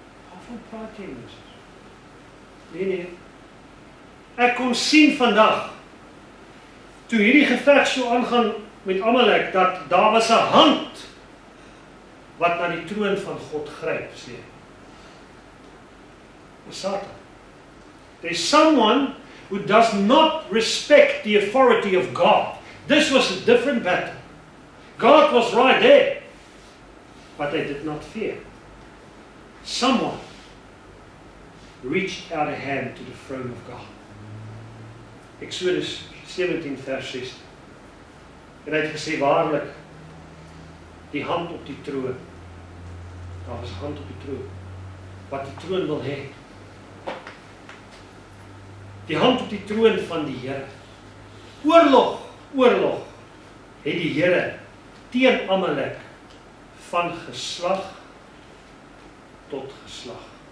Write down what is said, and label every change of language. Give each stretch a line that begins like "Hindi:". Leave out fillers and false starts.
Afrikaans: Waarvan praat jy, Moses? Nee. Ek kon sien vandag, toe hierdie geveg so aangaan met Amalek, dat daar was 'n hand wat na die troon van God gryp, sê. Dis Satan.
English: There's someone who does not respect the authority of God. This was a different battle. God was right there, but they did not fear. Someone reached out a hand to the throne of God.
Afrikaans: Exodus 17 vers 6. En hy het gesê, waarlik, die hand op die troon. Daar was 'n hand op die troon. Wat die troon wil hê. Die hand op die troon van die Here. Oorlog, het die Here teen Amalek van geslag tot geslag.